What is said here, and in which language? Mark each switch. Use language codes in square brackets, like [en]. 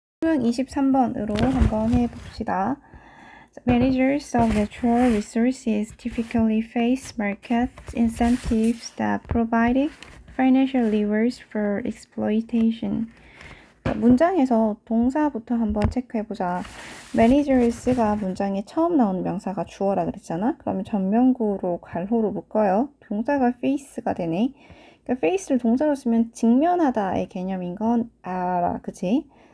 [ko] 수능 23번으로 한번 해봅시다. [en] Managers of natural resources typically face market incentives that provide financial levers for exploitation. [ko] 문장에서 동사부터 한번 체크해보자. Managers가 문장에 처음 나오는 명사가 주어라 그랬잖아? 그러면 전면구로 괄호로 묶어요. 동사가 face가 되네. 그러니까 face를 동사로 쓰면 직면하다의 개념인 건 알아, 그치?